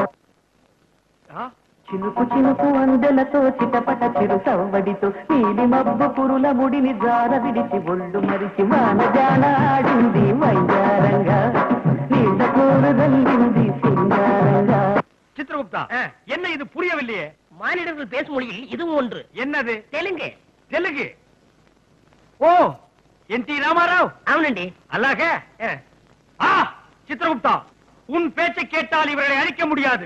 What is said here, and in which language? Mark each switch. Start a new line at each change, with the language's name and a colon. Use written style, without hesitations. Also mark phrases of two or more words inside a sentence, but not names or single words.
Telugu: చినుకు చినుకు అందెలతో చిటపట చిరు సవ్వడితో నీలి మబ్బు పురుల ముడిని జార విడిచి ఒళ్ళు మరిచి వానజానాడింది మైదారంగా, నీడ పూలు దండింది సింగారంగా.
Tamil: சித்திரகுப்தா, என்ன இது புரியவில்லையே? மானிடர்கள் பேசும் மொழியில் இதுவும் ஒன்று. என்னது? தெலுங்கு. தெலுங்கு? ஓ, என்.டி. ராமாராவ். அவனண்டி. அல்லாஹே. சித்திரகுப்தா, உன் பேச்சை கேட்டால் இவர்களை அழிக்க முடியாது.